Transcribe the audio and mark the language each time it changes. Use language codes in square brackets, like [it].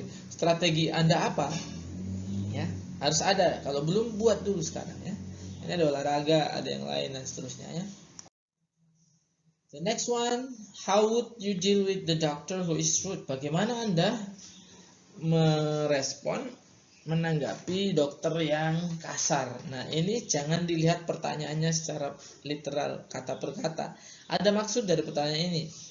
[id] Strategi Anda apa? Ya, harus ada. Kalau belum buat dulu sekarang ya. Ini ada olahraga, ada yang lain dan seterusnya ya. [en] The next one, how would you deal with the doctor who is rude? [id] Bagaimana Anda merespon, menanggapi dokter yang kasar? Nah, ini jangan dilihat pertanyaannya secara literal, kata per kata. Ada maksud dari pertanyaan ini.